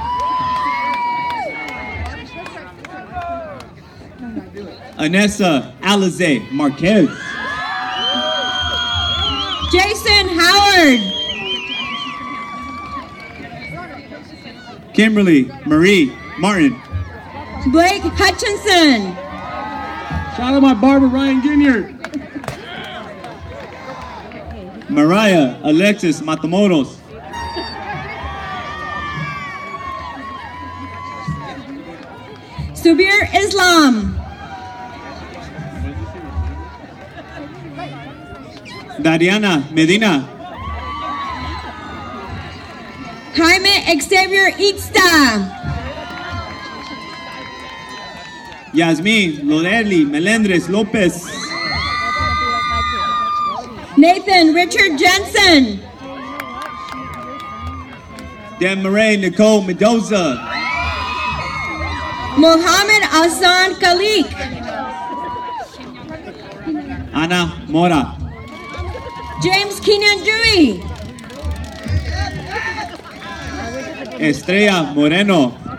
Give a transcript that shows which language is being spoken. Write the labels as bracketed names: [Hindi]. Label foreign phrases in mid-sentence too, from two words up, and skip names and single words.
[English] Anessa Alize Marquez. Jason Howard, Kimberly Marie Martin. Blake Hutchinson, Shout out my barber, Ryan Ginyard. Mariah Alexis Matamoros. Subir Islam, Dariana Medina. Jaime Xavier Ixta, Yasmin Lorelli Melendres Lopez. Nathan Richard Jensen, Demaray Nicole Mendoza. Mohammed Hassan Khalik, Ana Mora. James Keenan Dewey, Estrella Moreno.